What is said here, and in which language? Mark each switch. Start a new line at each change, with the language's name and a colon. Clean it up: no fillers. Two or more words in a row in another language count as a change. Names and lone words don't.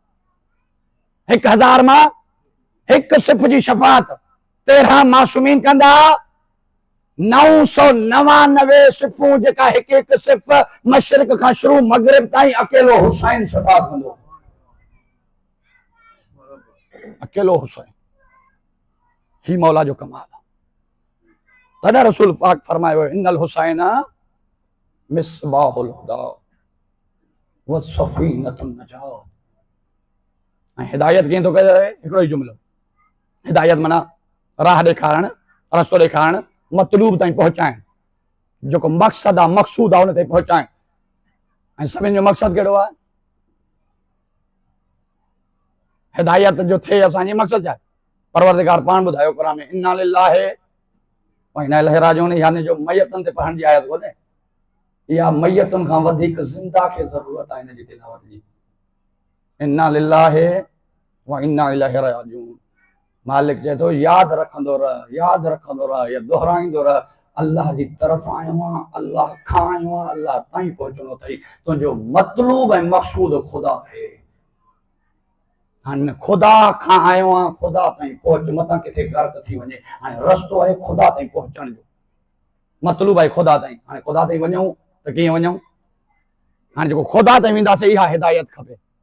Sindhi: 1000 मां हिकु सिफ़ जी शफ़ात 13 मासूमीन कंदा 999 सिफ़ूं जेका हिकु हिकु सिफ़ मशरिक़ खां शुरू मग़रिब ताईं अकेलो हुसैन शफ़ात कंदो अकेलो हुसैन ही मौला जो कमाल आहे तॾहिं रसूल पाक फरमायो
Arabic: إن الحسين مصباح الهدى وسفينة النجاة
Sindhi: ऐं हिदायत कीअं थो कजे हिकिड़ो ई जुमिलो हिदायत माना राह ॾेखारणु रस्तो ॾेखारणु मतलूब ताईं पहुचाइण जेको मक़सदु आहे मक़सूद आहे हुन ते पहुचाइण ऐं सभिनि जो मक़सदु कहिड़ो आहे हिदायत जो थिए असांजी मक़सदु छा आहे परवरदिगार पाण ॿुधायो क़ुरान में
Arabic: إنا لله وإنا إليه راجعون
Sindhi: यानी जो मैयतुनि ते पढ़ण जी आयत कोन्हे इहा मैयतुनि खां वधीक ज़िंदा खे ज़रूरत आहे हिन जी तिलावत जी
Arabic: إنا لله وإنا إليه راجعون
Sindhi: मालिक चए थो यादि रखंदो रह या दोहराईंदो रह अल्लाह जी तरफ़ आयो आहियां अल्लाह खां आयो आहियां अल्लाह ताईं पहुचणो अथई तुंहिंजो मतलूब ऐं मक़सूद ख़ुदा आहे हाणे ख़ुदा खां आयो आहियां ख़ुदा ताईं पहुच मतां किथे गर्क थी वञे हाणे रस्तो आहे ख़ुदा ताईं पहुचण जो मतलूब आहे ख़ुदा ताईं हाणे ख़ुदा ताईं वञूं त कीअं वञूं हाणे जेको ख़ुदा ताईं वेंदासीं इहा हिदायत खपे